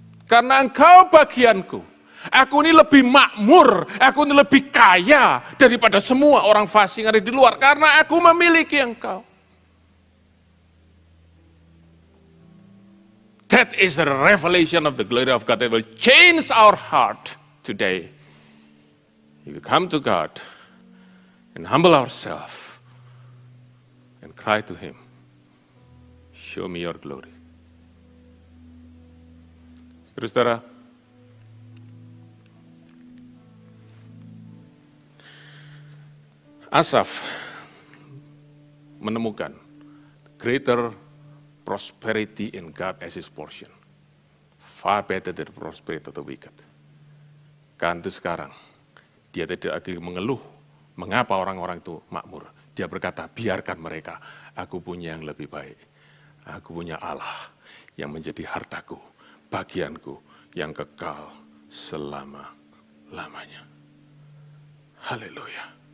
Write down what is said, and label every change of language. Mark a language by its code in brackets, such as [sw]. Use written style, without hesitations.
[id] Karena engkau bagianku, aku ini lebih makmur, aku ini lebih kaya daripada semua orang fasik yang ada di luar. Karena aku memiliki engkau. [en] That is the revelation of the glory of God that will change our heart today. If we come to God and humble ourselves and cry to Him, show me your glory. [id] Saudara-saudara, Asaf menemukan [en] greater prosperity in God as his portion. Far better than prosperity of the wicked. [id] Kan itu sekarang, dia tidak lagi mengeluh, mengapa orang-orang itu makmur. Dia berkata, biarkan mereka, aku punya yang lebih baik. Aku punya Allah yang menjadi hartaku, bagianku yang kekal selama-lamanya. Haleluya.